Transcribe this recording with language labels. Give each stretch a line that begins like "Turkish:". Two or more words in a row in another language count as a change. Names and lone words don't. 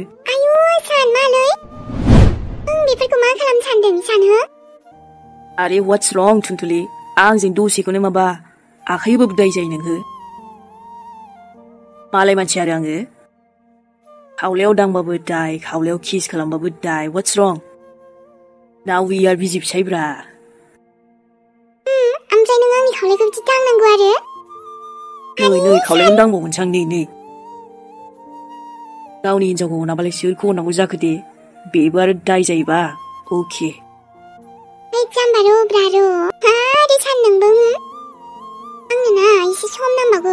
Bodo: आयु सान मालै बेफोरखौ मा खालामनो सानदों सानहो? आरे
English: what's wrong
Bodo: थुनथुलि? आंजों दसेखौनो माबा आखाइ होबाबो दाय जायो नोङो। मालाय मानसि आरो आङो। खावलायाव दांबाबो दाय, खावलायाव किस खालामबाबो दाय।
English: what's wrong? now we are
Bodo: बिसि फिसायब्रा। ओमफ्राय नों आंनि खावलायखौ बिदि दांनांगौ आरो? नै खावलायखौनो दांबावगोनसो आं नै। गावनि हिनजावखौ अनाबालाय सोरखौ अननांगौ जाखो दे? बेबो आरो दाय जायोबा अके। जाम्बारो ब्रारो आरे सान नोंबो आंनो ना एसे सम नांबावगौ।